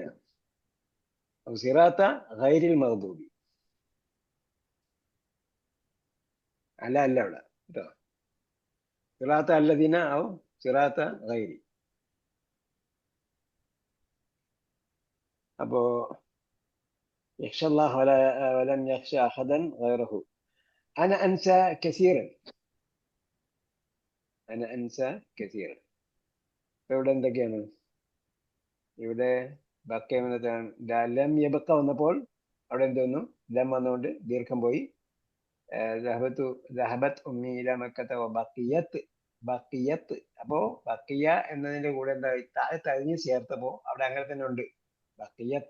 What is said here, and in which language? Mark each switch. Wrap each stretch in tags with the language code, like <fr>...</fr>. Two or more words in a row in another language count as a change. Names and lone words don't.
<ar>صراط غير المغضوب.</ar> <ml>അല്ല അല്ല അവിടെ കേട്ടോ.</ml> <ar>صراط الذين أو صراط غير. അപ്പോ يخشى الله ولن يخشى أحدا غيره. أنا أنسى كثيرا. أنا أنسى كثيرا.</ar> <ml>ഇവിടെ എന്തൊക്കെയാണ്? ഇവിടെ</ml> <ar>بقي لم يبق</ar> <ml>വന്നപ്പോൾ അവിടെ എന്ത് വന്നു? ലം വന്നുകൊണ്ട് ദീർഘം പോയി.</ml> <ar>ذهبت أمي إلى مكة بقيت. ബക്കിയത്ത്.</ar> <ml>അപ്പോ ബക്കിയ എന്നതിന്റെ കൂടെ എന്താ തഴിഞ്ഞ് ചേർത്തപ്പോ അവിടെ അങ്ങനെ തന്നെ ഉണ്ട് ബക്കിയത്ത്.</ml>